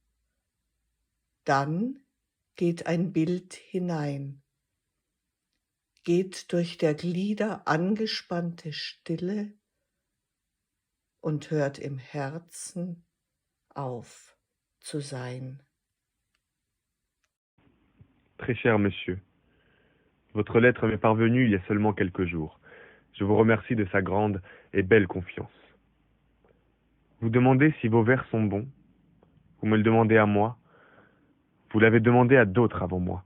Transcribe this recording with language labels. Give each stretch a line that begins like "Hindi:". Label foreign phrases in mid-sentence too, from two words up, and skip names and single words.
German: Dann geht ein Bild hinein, geht durch der Glieder angespannte Stille und hört im Herzen auf zu sein.
French: Très cher monsieur, votre lettre m'est parvenue il y a seulement quelques jours. Je vous remercie de sa grande et belle confiance. Vous demandez si vos vers sont bons. Vous me le demandez à moi. Vous l'avez demandé à d'autres avant moi.